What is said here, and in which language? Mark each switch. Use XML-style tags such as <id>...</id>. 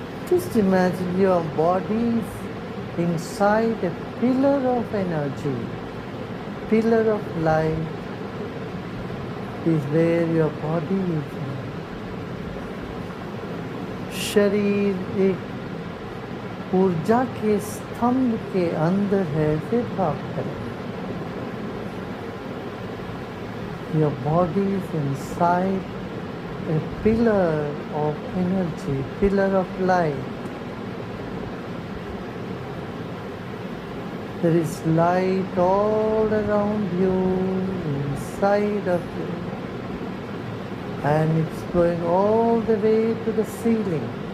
<en>Just imagine your body is inside a pillar of energy. Pillar of light is where your body is.</en> <hi>शरीर एक ऊर्जा के स्तंभ के अंदर है, ऐसे भाव करें।</hi> <en>Your body is inside a pillar of energy, pillar of light. There is light all around you, inside of you, and it's going all the way to the ceiling.</en>